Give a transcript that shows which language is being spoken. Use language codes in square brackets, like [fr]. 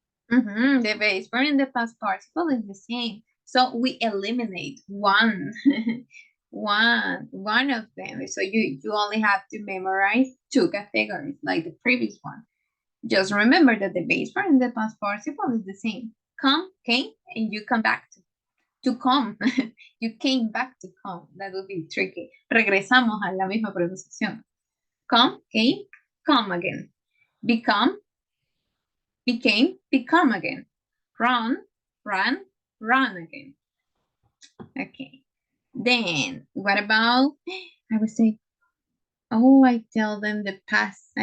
[en] The base form and the past participle is the same. So we eliminate one, one of them. So you only have to memorize 2 categories like the previous one. Just remember that the base form and the past participle is the same. Come, came, and you come back to come. You came back to come. That would be tricky. [es] Regresamos a la misma pronunciación. [en] Come, came, come again. Become, became, become again. Run, ran, run again. Okay. Then what about, I would say, oh, I tell them the past.